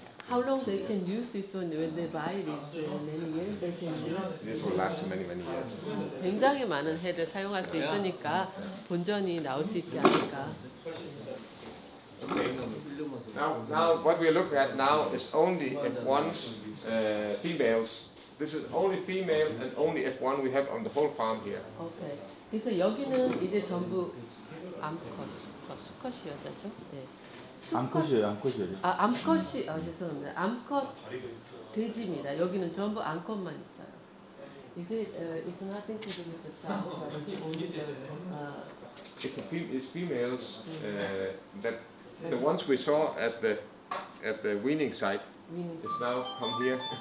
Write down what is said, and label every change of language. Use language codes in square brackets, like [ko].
[en] How long they can use this one when they buy it? Many years they can use. This will last many years. [ko] 굉장히 많은 해를 사용할 수 있으니까 본전이 나올 수 있지 않을까. [en] Okay. Now what we are looking at now is only F1's females. This is only female and only F1 we have on the whole farm here. [ko] 오케이. 그래서 여기는 이제 전부 암컷, 수컷이 여자죠. 네. 암컷이에요. 암컷이 죄송합니다. 암컷 돼지입니다. 여기는 전부 암컷만 있어요. [en] It's nothing to do with the sound, but it's only It's females that the ones we saw at the weaning site is now come here.